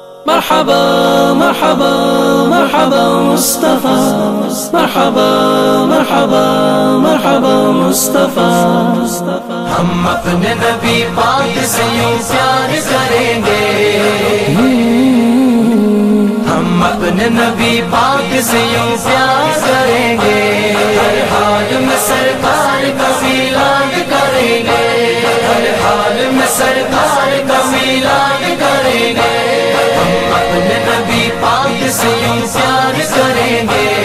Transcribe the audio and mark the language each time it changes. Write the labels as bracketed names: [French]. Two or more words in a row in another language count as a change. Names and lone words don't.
[Arabic] مرحبا مرحبا مرحبا مصطفى مرحبا مرحبا مرحبا مصطفى [Urdu] ہم اپنے نبی پاک سے یوں پیار کریں گے ہم اپنے نبی پاک سے یوں پیار کریں گے ہر حال میں سرکار کا میلاد کریں گے ہر حال میں سرکار کا میلاد کریں گے ہم اپنے نبی پاک سے یوں پیار کریں گے